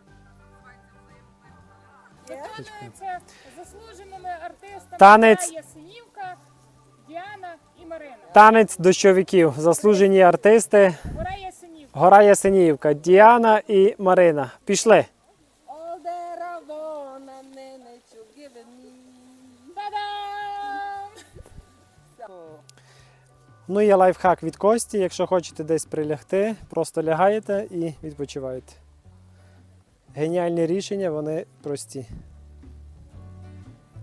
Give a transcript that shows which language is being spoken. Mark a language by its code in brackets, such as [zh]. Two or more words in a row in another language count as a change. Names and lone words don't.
[uk] Виконується заслуженими артистами Танець. Гора Ясенівка, Діана і Марина. Танець дощовиків. Заслужені артисти. Гора Ясенівка. Гора Ясенівка. Діана і Марина. Пішли. [en] All that I want and then that you're giving me. [uk] Та-дам! Ну і лайфхак від Кості. Якщо хочете десь прилягти, просто лягаєте і відпочиваєте. Геніальні рішення, вони прості.